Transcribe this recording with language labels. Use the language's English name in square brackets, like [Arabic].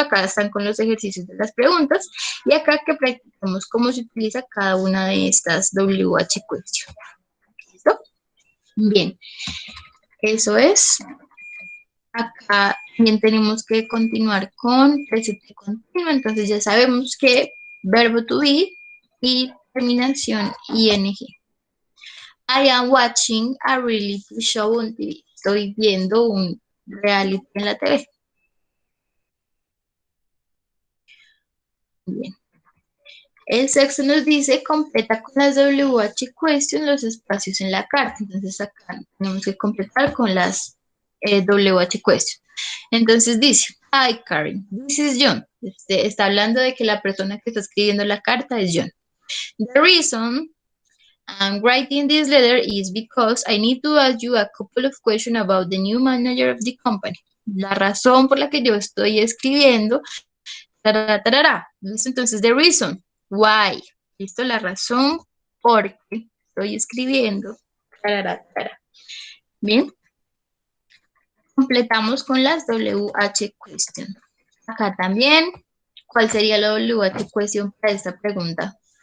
[Spanish] Acá están con los ejercicios de las preguntas. Y acá que practicamos cómo se utiliza cada una de estas WH question. ¿Listo? Bien. Eso es. Acá también tenemos que continuar con presente continuo. Entonces ya sabemos que verbo to be y terminación ing. [English] I am watching a reality show on TV. [Spanish] Estoy viendo un reality en la TV. Bien. El sexto nos dice, completa con las WH question los espacios en la carta. Entonces acá tenemos que completar con las WH question. Entonces dice, [English] hi Karen, this is John. [Spanish] Está hablando de que la persona que está escribiendo la carta es John. [English] The reason I'm writing this letter is because I need to ask you a couple of questions about the new manager of the company. [Spanish] La razón por la que yo estoy escribiendo, ¿listo? Entonces, [English] the reason, why, [Spanish] ¿listo? La razón por qué estoy escribiendo, Bien. Completamos con las WH question. Acá también, ¿cuál sería la WH question para esta pregunta?